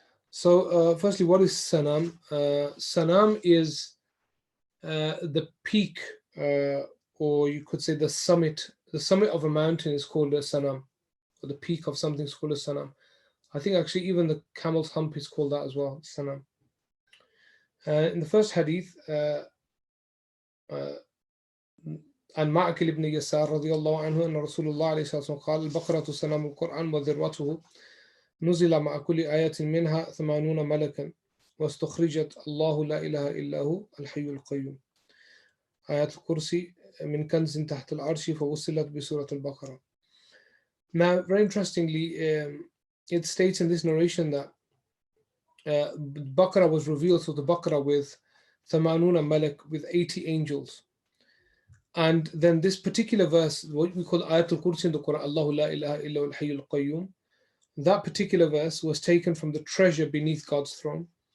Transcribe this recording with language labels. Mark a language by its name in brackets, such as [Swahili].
[English] So, firstly, what is Sanam? Sanam is the peak, or you could say the summit. The summit of a mountain is called a Sanam, or the peak of something is called a Sanam. I think actually even the camel's hump is called that as well, Sanam. In the first hadith, [Arabic] عن معقل بن يسار رضي الله عنه أن رسول الله عليه الصلاة والسلام قال البقرة سنام القرآن وذروته نزل مع كل آية منها 80 ملكا واستخرجت الله لا إله إلا هو الحي القيوم آيات الكرسي من كنز تحت العرش فوصلت بسورة البقرة. [English] Now, very interestingly, it states in this narration that Baqarah was revealed to the Baqarah with 80 malak, with 80 angels. And then this particular verse, what we call Ayatul Kursi in the Quran, [Arabic] Allahu la ilaha illa al-hayyul qayyum, [English] that particular verse was taken from the treasure beneath God's throne.